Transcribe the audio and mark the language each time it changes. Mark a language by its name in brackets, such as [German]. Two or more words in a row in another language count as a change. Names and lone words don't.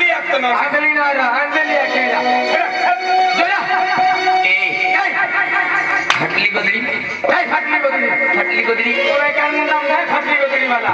[Hindi] तो ना अंजलि ना रहा अंजलि अकेला चला [Marathi] फटली गोदरी काय फाटली गोदरी फटली गोदरी [Hindi] ओए काय नाम है [Marathi] फाटली गोदरी [Hindi] वाला